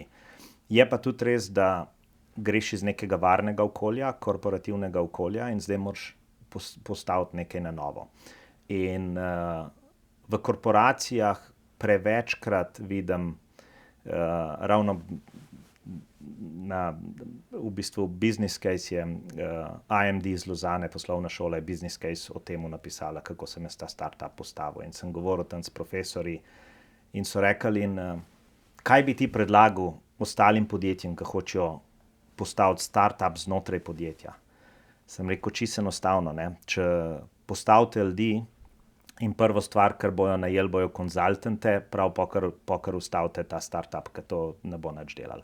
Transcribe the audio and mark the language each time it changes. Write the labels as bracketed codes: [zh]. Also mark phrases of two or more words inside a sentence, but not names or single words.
[sl] Je pa tudi res, da greš iz nekega varnega okolja, korporativnega okolja in zdaj moraš postaviti nekaj na novo. In v korporacijah prevečkrat vidim ravno v bistvu [en] business case [sl] je IMD iz Lozane, poslovna šola je [en] business case [sl] o tem napisala, kako sem jaz ta startup postavil. In sem govoril tam s profesorji in so rekli, kaj bi ti predlagal ostalim podjetjem, ki hočejo postaviti startup znotraj podjetja. Sem rekel, čisto enostavno, ne. Če postavite ljudi in prvo stvar, kar bojo najeli, bojo konzultante, prav pokar ustavite ta startup, ker to ne bo nič delal.